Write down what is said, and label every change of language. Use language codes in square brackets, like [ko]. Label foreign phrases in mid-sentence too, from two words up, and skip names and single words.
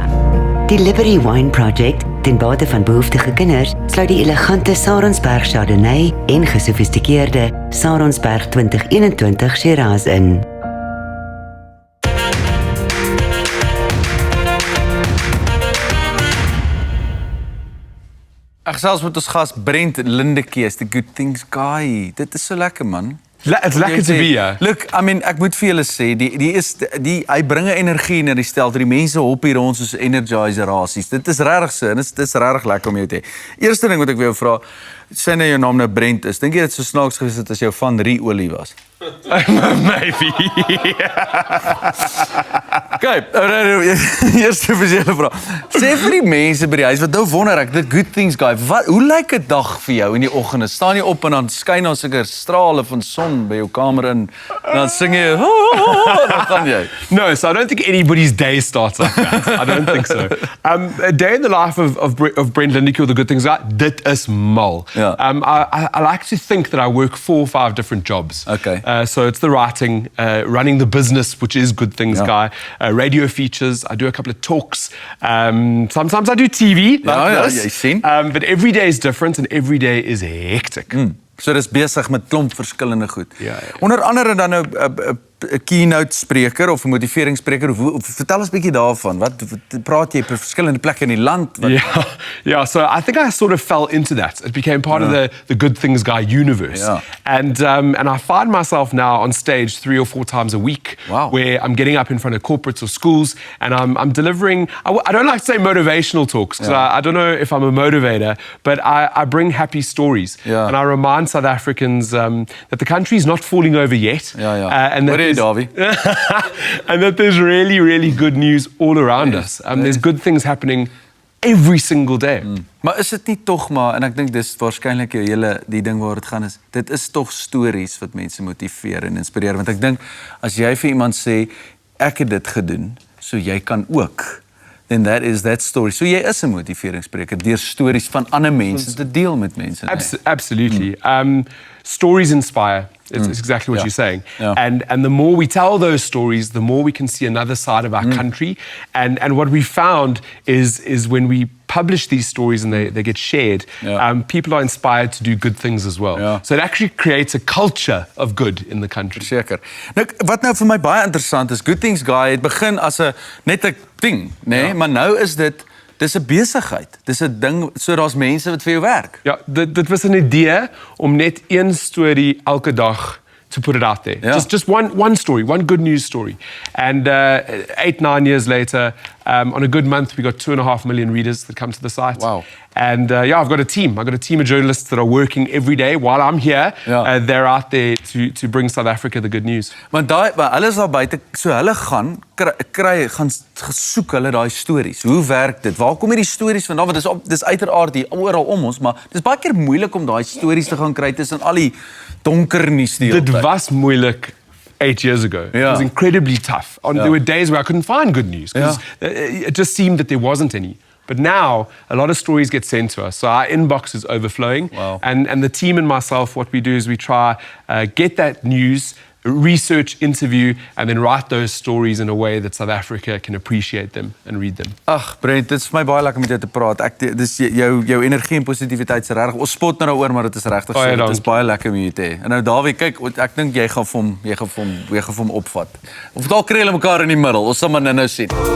[af] Die Liberty Wine Project, ten bate van behoeftige kinders, sluit die elegante Saronsberg Chardonnay en gesofistikeerde Saronsberg 2021 Shiraz in. Ek gesels met ons gas Brent Lindekees, the Good Things Guy. Dit is so lekker, man. [en] It's lekker to be here. Look, I mean, [af] ek moet vir julle sê, hy bring 'n energie in die stel, die mense hop hier rond soos energizer rasies. Dit is regtig so, en dit is regtig lekker om jou te hê. Eerste ding wat ek wil jou vra, sê nou jou naam nou Brent is. Dink jy dit sou snaaks gewees het as jou van Rie-olie was? [en] Maybe. [af] Kyk, eerste vir julle vra. Sê vir die mense by die huis wat nou wonder ek, the Good Things Guy, hoe lyk 'n dag vir jou in die oggende? Staan jy op en dan skyn daar sulke strale van son by jou kamer in, en dan sing jy, dan gaan jy. [en] No, so I don't think anybody's day starts like that. I don't think so. A day in the life of Brent Lindekees, the Good Things Guy, [af] dit is mal. [en] Yeah. I like to think that I work 4 or 5 different jobs. Okay. So it's the writing, running the business, which is Good Things Guy, radio features, I do a couple of talks, sometimes I do TV, like this, [af] jy sien. [en] but every day is different and every day is hectic. [af] So dis besig met klomp verskillende goed. Ja. Onder andere dan nou 'n keynote spreker of 'n motiveringsspreker, vertel ons 'n bietjie daarvan. Wat praat jy op verskillende plekke in die land? [en] Yeah, so I think I sort of fell into that. It became part of the Good Things Guy universe. Yeah. And I find myself now on stage 3 or 4 times a week, where I'm getting up in front of corporates or schools and I'm delivering, I don't like to say motivational talks, because I don't know if I'm a motivator, but I bring happy stories. And I remind South Africans that the country is not falling over yet. And that and that there's really, really good news all around us. There's good things happening every single day. [af] Maar is dit nie tog maar, en ek dink dis waarskynlik jou hele die ding waar dit gaan is, dit is tog stories wat mense motiveer en inspireer, want ek dink as jy vir iemand sê ek het dit gedoen, so jy kan ook, [en] then that is that story. [af] So jy is 'n motiveringsspreker deur stories van ander mense te deel met mense. [en] Absolutely. Stories inspire. It's exactly what you're saying. Yeah. And the more we tell those stories, the more we can see another side of our country. And what we found is when we publish these stories and they get shared, people are inspired to do good things as well. So it actually creates a culture of good in the country. [af] Seker. Nou, wat nou vir my baie interessant is, Good Things Guy het begin as net 'n ding, nê? Maar nou is dis 'n besigheid. Dis 'n ding, so daar's mense wat vir jou werk. Ja, dit was 'n idee om net een storie elke dag [en] to put it out there. Just one story, one good news story. And 8-9 years later, on a good month, we got 2.5 million readers that come to the site. Wow. And I've got a team. I've got a team of journalists that are working every day while I'm here. They're out there to bring South Africa the good news. [af] Want hulle is daar buite, so hulle gaan soek hulle daai stories. Hoe werk dit? Waar kom hierdie stories vandaan? Want dis uiteraard hier oral om ons, maar dis baie keer moeilik om daai stories te gaan kry tussen al die donker nuus die hele tyd. Dit was moeilik 8 [en] years ago. It was incredibly tough. There were days where I couldn't find good news because it just seemed that there wasn't any. But now, a lot of stories get sent to us. So our inbox is overflowing. And the team and myself, what we do is we try get that news, research, interview, and then write those stories in a way that South Africa can appreciate them and read them. [af] Ag, Brent, dit is vir my baie lekker met jou te praat. Dis jou energie en positiwiteit is regtig. Ons spot nou daaroor, maar dit is regtig so. Dit is baie lekker om jou te hê. En nou Dawie, kyk, ek dink jy gaan vir hom opvat. Of dalk kry hulle mekaar in die middel. Ons sal maar nou sien.